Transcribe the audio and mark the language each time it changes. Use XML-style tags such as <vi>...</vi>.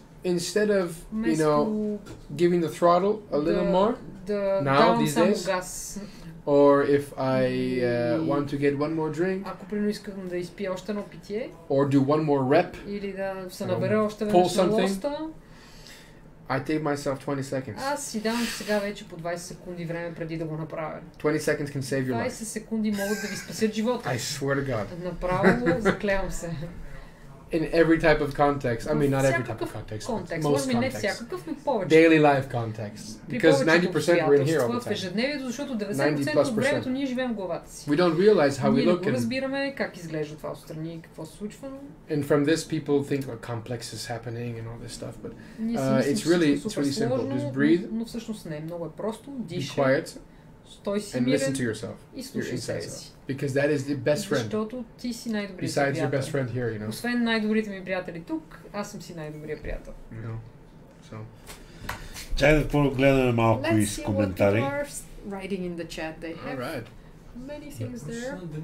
<en>instead of, giving the throttle a little more, now these days, or if I want to get one more drink,</en> <bg>ако примерно искам да изпия още едно питие,</bg> <en>or do one more rep,</en> <bg>или да се набера още веднъж на лоста,</bg> <en>I take myself 20 seconds.</en> <bg>Аз си давам сега вече по 20 секунди време преди да го направя.</bg> <en>20 seconds can save your life.</en> <bg>20 секунди могат да ви спасят живота.</bg> <en>I swear to God.</en> <bg>Направо заклевам се.</bg> <en>In every type of context. I mean, not every type of context. Most contexts. Daily life context. Because 90% we're in here all the time.</en> <bg>В ежедневието, защото 90% от времето ние живеем в главата си.</bg> <en>We don't realize how we look.</en> <bg>Ние не разбираме как изглежда това отстрани, какво се случва.</bg> <en>And from this people think complex is happening and all this stuff, but it's really simple. Just breathe.</en> <bg>Но всъщност не, много е просто.</bg> <en>Be quiet.</en> <bg>Стой си</bg> <en>and listen to yourself.</en> <bg>И слушай себе си.</bg> <en>Because that is the best friend.</en> <bg>Защото ти си най-добрият</bg> <en>Besides</en> <bg>приятел.</bg> <en>your best friend here, you know.</en> <bg>Освен най-добрите ми приятели тук, аз съм си най-добрият приятел.</bg> <en>So.</en> <bg>Чай да погледнем малко из коментари.</bg> <en>Let's see what people are writing in the chat. They have many things there.</en>